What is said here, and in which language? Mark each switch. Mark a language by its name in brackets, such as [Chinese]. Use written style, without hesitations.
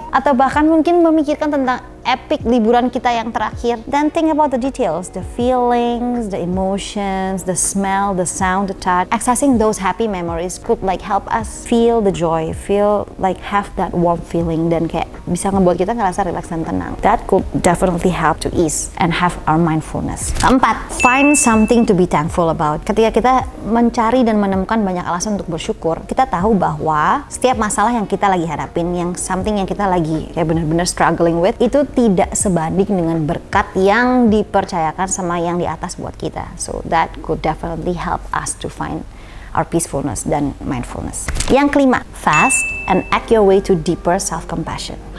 [Indonesian] Atau bahkan mungkin memikirkan tentang epic liburan kita yang terakhir. [English] Then think about the details, the feelings, the emotions, the smell, the sound, the touch. Accessing those happy memories could help us feel the joy, feel have that warm feeling, [Indonesian] dan kayak bisa ngebuat kita ngerasa relax dan tenang. [English] That could definitely help to ease and have our mindfulness. [Indonesian] Keempat, [English] find something to be thankful about. [Indonesian] Ketika kita mencari dan menemukan banyak alasan untuk bersyukur, kita tahu bahwa setiap masalah yang kita lagi hadapin, yang something yang kita lagi kayak benar-benar [English] struggling with, [Indonesian] itu tidak sebanding dengan berkat yang dipercayakan sama yang di atas buat kita. [English] So that could definitely help us to find our peacefulness dan mindfulness. [Indonesian] Yang kelima, [English] fast and act your way to deeper self-compassion.